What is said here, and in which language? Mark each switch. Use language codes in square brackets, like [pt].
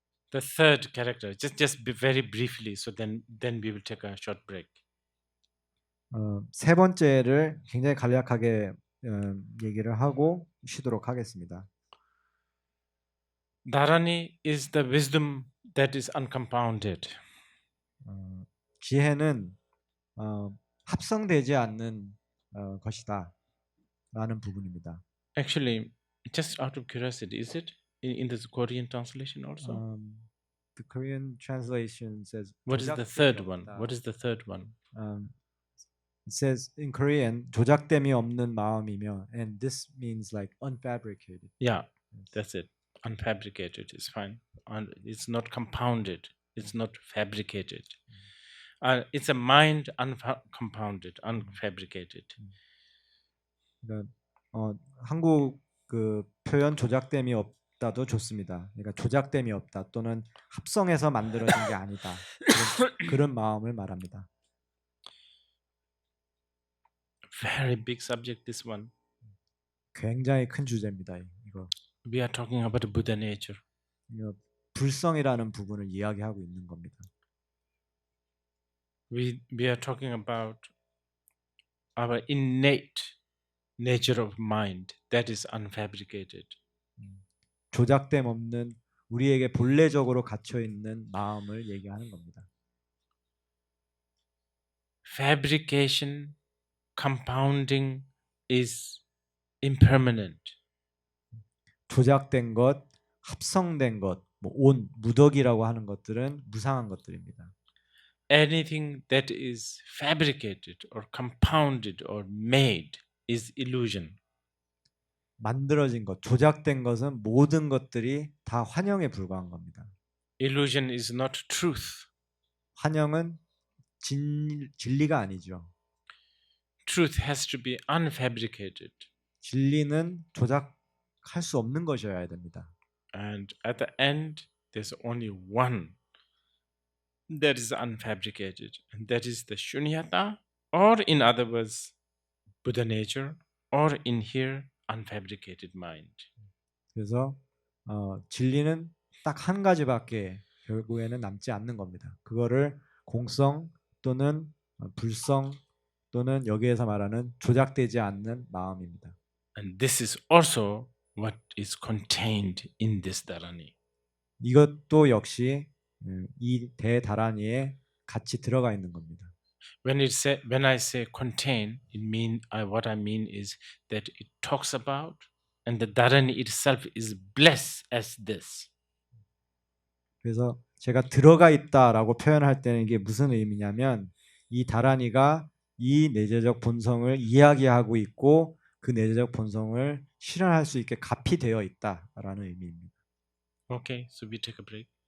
[en] The third character, just very briefly, so then we will take a short break. [ko] 세 번째를 굉장히 간략하게 얘기를 하고 쉬도록 하겠습니다. [en] Dharani is the wisdom that is uncompounded. [ko] 지혜는 합성되지 않는 것이다라는 부분입니다. [en] Actually, just out of curiosity, is it in the Korean translation also? The Korean translation says. What is the third one? What is the third one? It says in Korean [ko] 조작됨이 없는 마음이며, [en] and this means like unfabricated. Yeah, that's it. Unfabricated is fine. It's not compounded. It's not fabricated. It's a mind uncompounded, unfabricated. [ko] 그러니까 한국 그 표현 조작됨이 없다도 좋습니다. 그러니까 조작됨이 없다 또는 합성해서 만들어진 게 아니다. 그런 마음을 말합니다. [en] Very big subject, this one. [ko] 굉장히 큰 주제입니다. 이거. [en] We are talking about Buddha nature. [ko] 불성이라는 부분을 이야기하고 있는 겁니다. [en] We are talking about our innate nature of mind that is unfabricated. [ko] 조작됨 없는 우리에게 본래적으로 갇혀 있는 마음을 얘기하는 겁니다. [en] Fabrication, compounding is impermanent. [ko] 조작된 것, 합성된 것, 뭐 온, 무덕이라고 하는 것들은 무상한 것들입니다. [en] Anything that is fabricated or compounded or made is illusion. [ko] 만들어진 것, 조작된 것은 모든 것들이 다 환영에 불과한 겁니다. [en] Illusion is not truth. [ko] 환영은 진리가 아니죠. [en] Truth has to be unfabricated. [ko] 진리는 조작할 수 없는 것이어야 됩니다. [en] And at the end, there's only one that is unfabricated, and that is the shunyata, or in other words, Buddha nature, or in here, unfabricated mind. [ko] 그래서 진리는 딱 한 가지밖에 결국에는 남지 않는 겁니다. 그거를 공성 또는 불성 또는 여기에서 말하는 조작되지 않는 마음입니다. [en] And this is also what is contained in this dharani. [ko] 이것도 역시 이 대다라니에 같이 들어가 있는 겁니다. [en] When I say contain, what I mean is that it talks about, and the dharani itself is blessed as this. [ko] 그래서 제가 들어가 있다라고 표현할 때는 이게 무슨 의미냐면 이 다라니가 이 내재적 본성을 이야기하고 있고 그 내재적 본성을 실현할 수 있게 갑이 되어 있다라는 의미입니다. [en] Okay, so we take a break.